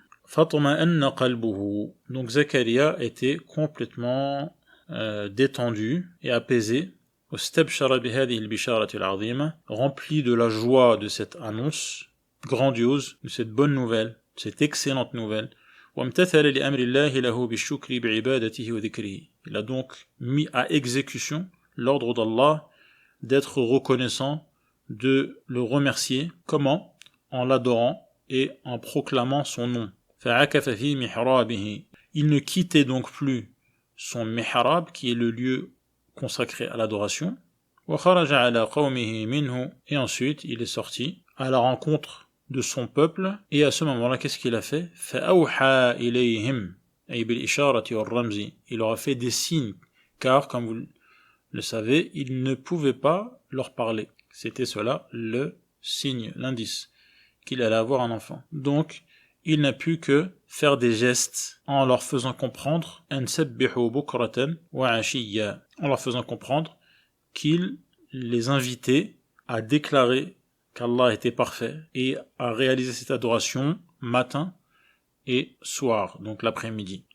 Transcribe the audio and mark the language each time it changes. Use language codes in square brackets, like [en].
[ar] Fatma'anna qalbuhu. [fr] Donc Zacharia était complètement détendu et apaisé. [ar] Wastabshara bihadhihi al-bisharati al-'azima, [fr] rempli de la joie de cette annonce grandiose, de cette bonne nouvelle, cette excellente nouvelle. [ar] وامتثل لأمر الله له بالشكر بعبادته وذكره. [fr] Il a donc mis à exécution l'ordre d'Allah d'être reconnaissant, de le remercier. Comment? En l'adorant et en proclamant son nom. [ar] فعكف في محرابه. [fr] Il ne quittait donc plus son mihrab, qui est le lieu consacré à l'adoration. [ar] وخرج على قومه منه. [fr] Et ensuite, il est sorti à la rencontre de son peuple, et à ce moment-là, qu'est-ce qu'il a fait? [ar] فأوحى إليهم أي بالإشارة والرمز. [fr] Il leur a fait des signes, car, comme vous le savez, il ne pouvait pas leur parler. C'était cela le signe, l'indice, qu'il allait avoir un enfant. Donc, il n'a pu que faire des gestes en leur faisant comprendre [ar] أن سبحوا بكرة وعشيا, [fr] en leur faisant comprendre qu'il les invitait à déclarer qu'Allah était parfait et à réaliser cette adoration matin et soir, donc l'après-midi.